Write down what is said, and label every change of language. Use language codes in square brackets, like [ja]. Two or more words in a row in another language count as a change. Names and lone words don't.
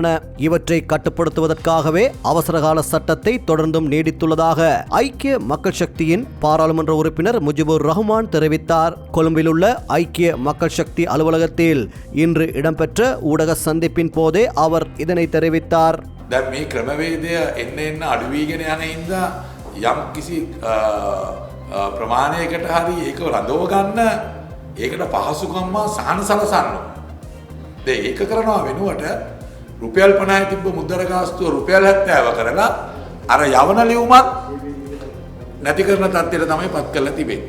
[ta] இவற்றை கட்டுப்படுத்துவதற்காகவே அவசரகால சட்டத்தை தொடர்ந்தும் நீடித்துள்ளதாக ஐக்கிய மக்கள் சக்தியின் பாராளுமன்ற உறுப்பினர் முஜிபுர் ரஹ்மான் தெரிவித்தார். கொழும்பில் உள்ள ஐக்கிய மக்கள் சக்தி அலுவலகத்தில் இன்று இடம்பெற்ற ஊடக சந்திப்பின் போதே அவர் இதனை தெரிவித்தார். [si] දැන් මේ ක්‍රමවේදය එන්න අඩුවීගෙන යන හින්දා යම් කිසි ප්‍රමාණයකට හරි ඒක රඳව ගන්න ඒකට පහසුකම් සහන සලසන්න. දැන් ඒක කරනවා වෙනුවට රුපියල් 50 තිබ්බ මුද්දර ගාස්තුව රුපියල් 70 කරලා අර යවන ලියුමත් නැති කරන තත්ත්වයට තමයි පත් කරලා තිබෙන්නේ.